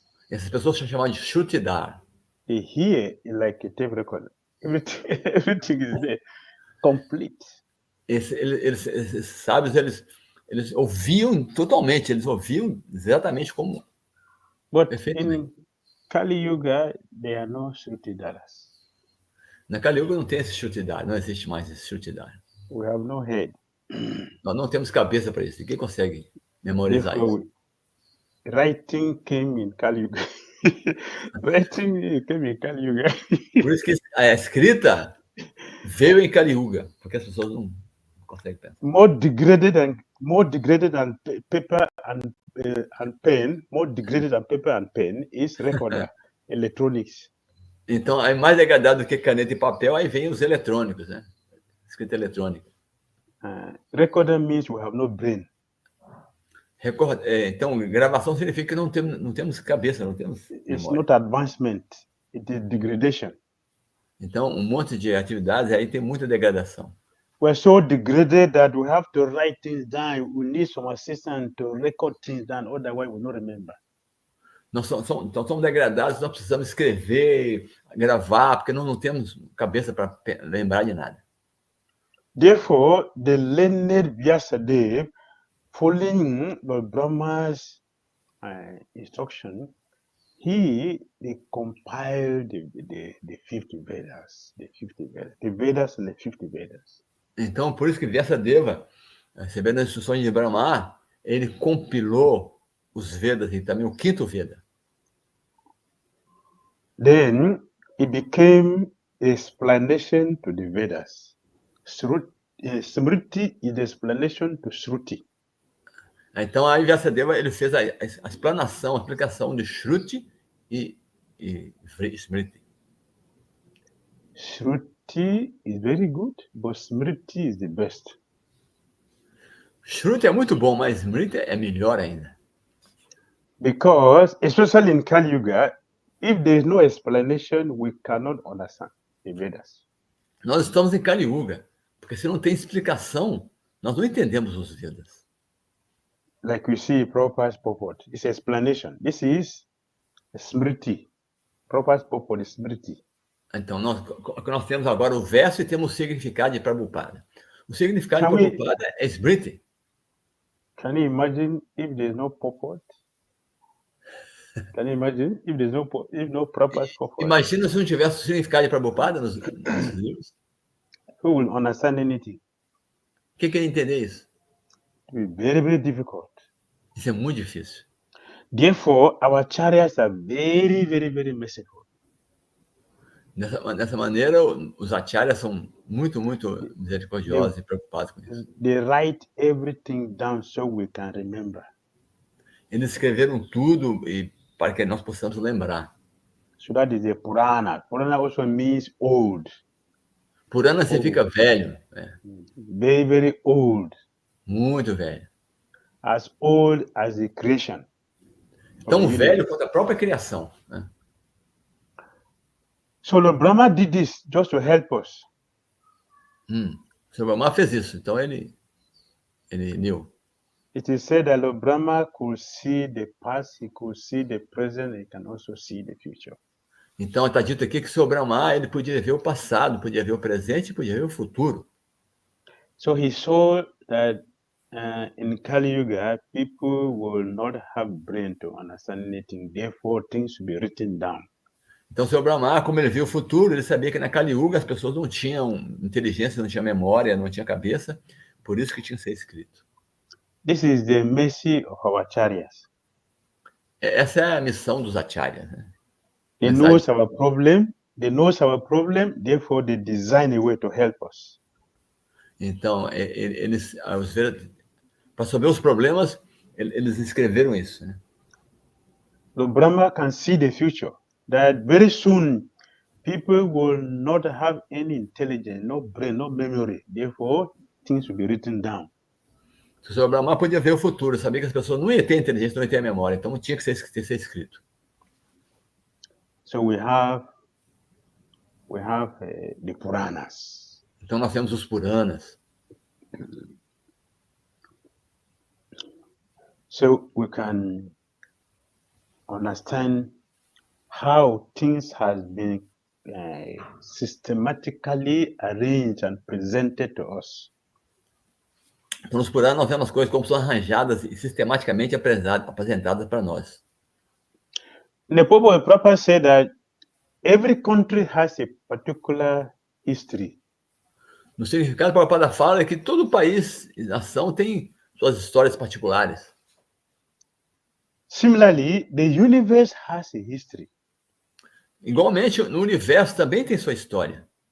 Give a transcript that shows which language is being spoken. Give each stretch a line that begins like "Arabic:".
Portuguese: Essas pessoas são chamadas de Shrutidar.
English: They hear like a tape recorder. Everything is there, complete.
Portuguese: Esses sábios, eles ouviam totalmente, eles ouviam exatamente como.
English: But in Kali Yuga, there are no Shrutidaras.
Portuguese: Na Kali Yuga não tem esse Shrutidar, não existe mais esse Shrutidar.
English: We have no head.
Portuguese: Nós não temos cabeça para isso, ninguém consegue memorizar isso.
English: writing came in Kali Yuga. Writing came in Kali Yuga.
Portuguese: Por isso que a escrita veio em Kali Yuga, porque as pessoas não conseguem pensar.
English: More degraded than paper and pen. More degraded than paper and pen is recorder, electronics.
Portuguese: Então, é mais degradado do que caneta e papel, aí vem os eletrônicos, né? Escrita eletrônica.
English: Recorder means we have no brain.
Portuguese: Então, gravação significa que não temos cabeça, não temos
English: It's
Portuguese: memória.
English: not advancement, it is degradation.
Portuguese: Então, um monte de atividades aí tem muita degradação.
English: We're so degraded that we have to write things down. We need some assistance to record things down, otherwise we will not remember.
Portuguese: Nós somos degradados, nós precisamos escrever, gravar, porque nós não temos cabeça para lembrar de nada.
English: Therefore, the learned Vyasadeva, following the Brahma's instruction, he compiled the 50 Vedas, the Vedas and the 50 Vedas.
Portuguese: Então, por isso que Vyasadeva, recebendo as instruções de Brahma, ele compilou os Vedas e também o quinto Veda.
English: Then it became explanation to the Vedas. Smriti is the explanation to Shruti.
Portuguese: Então, aí Vyasadeva ele fez a explanação, a explicação de Shruti e Smriti.
English: Shruti is very good, but Smriti is the best.
Portuguese: Shruti é muito bom, mas Smriti é melhor ainda.
English: Because, especially in Kali Yuga, if there is no explanation, we cannot understand the Vedas.
Portuguese: Nós estamos em Kali Yuga, porque se não tem explicação, nós não entendemos os Vedas.
English: Like we see Prabhupada's purport, it's explanation. This is Smriti. Prabhupada's purport is Smriti.
Portuguese: Então, nós temos agora o verso e temos o significado de Prabhupada. O significado de Prabhupada é Smriti.
English: Can you imagine if there's no purport? Can you imagine if there's no Prabhupada's purport?
Portuguese: Imagina se não tivesse o significado de Prabhupada nos livros.
English: Who will understand anything?
Portuguese: Quem quer entender isso?
English: It will be very, very difficult.
Portuguese: Isso é muito difícil.
English: Therefore, our acharyas are very, very, very merciful.
Portuguese: Dessa maneira, os acharyas são muito, muito misericordiosos e preocupados com isso.
English: They write everything down so we can remember.
Portuguese: Eles escreveram tudo para que nós possamos lembrar.
English: So that is a Purana. Purana also means old.
Portuguese: Purana significa velho.
English: Very, very old.
Portuguese: Muito velho.
English: As old as the creation.
Portuguese: Tão velho quanto a própria criação. Né?
English: So Lord Brahma did this just to help us.
Portuguese: O Brahma fez isso, então ele
English: knew. It is said that Lord Brahma could see the past, he could see the present, he can also see the future.
Portuguese: Então está dito aqui que o Senhor Brahma ele podia ver o passado, podia ver o presente, podia ver o futuro.
English: So he saw that in Kali Yuga, people will not have brain to understand anything. Therefore, things should be written down.
Portuguese: Então, o Senhor Brahma, como ele viu o futuro, ele sabia que na Kali Yuga as pessoas não tinham inteligência, não tinham memória, não tinham cabeça, por isso que tinha que ser escrito.
English: This is the mercy of our acharyas.
Portuguese: Essa é a missão dos acharyas. Né?
English: They know our problem, therefore they design a way to help us.
Portuguese: Então, para resolver os problemas, eles escreveram isso. Né?
English: The Brahma can see the future. That very soon people will not have any intelligence, no brain, no memory. Therefore, things will be written down.
Portuguese: O Senhor Brahma podia ver o futuro, sabia que as pessoas não iam ter inteligência, não iam ter memória, então tinha que ser escrito.
English: So we have the Puranas.
Portuguese: Então nós temos os Puranas.
English: So we can understand how things has been systematically arranged and presented to us.
Portuguese: Então, nos Puranas, nós vemos as coisas como são arranjadas e sistematicamente apresentadas para nós.
English: The Prabhupada said that every country has a particular history.
Portuguese: No significado, o Prabhupada fala que todo país e nação tem suas histórias particulares.
English: Similarly, the universe has a history.
Portuguese: Igualmente, no universo também tem sua história.